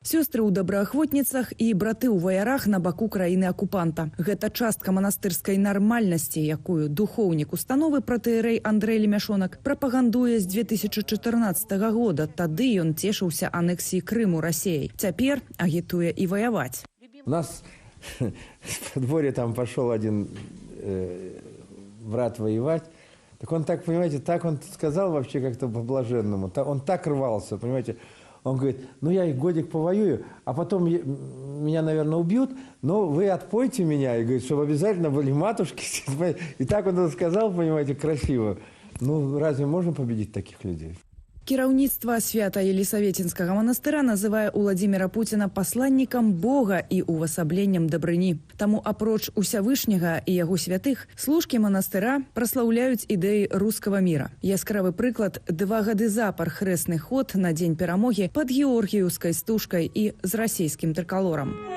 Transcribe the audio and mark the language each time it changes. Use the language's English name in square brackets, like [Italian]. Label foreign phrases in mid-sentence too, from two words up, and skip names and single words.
[Belarusian] Сёстры ў добраахвотніцах і браты ў ваярах на баку краіны-акупанта. Гэта частка манастырскай нармальнасці, якую духоўнік установы пратэерэй Андрэй Лемяшонак прапагандуе з 2014 года. Тады ён цешыўся анексіі Крыму Расіяй. Цяпер агітуе і ваяваць. [Russian] У нас в подворье там пошел один брат воевать. Так он так, понимаете, так он сказал вообще как-то по-блаженному. Он так рвался, понимаете. Он говорит, ну я и годик повоюю, а потом меня, наверное, убьют, но вы отпойте меня. И говорит, чтобы обязательно были матушки. И так он это сказал, понимаете, красиво. Ну, разве можно победить таких людей? [Belarusian] Кіраўніцтва Свята-Елісаветінскага манастыра называе Уладзіміра Пуціна пасланнікам Бога і увасабленнем дабрыні. Таму апроч Усявышняга і яго святых, служкі манастыра праслаўляюць ідэі рускага міра. Яскравы прыклад – 2 гады запар хрэсны ход на дзень перамогі пад георгіеўскай стужкай і з расійскім трыкалорам.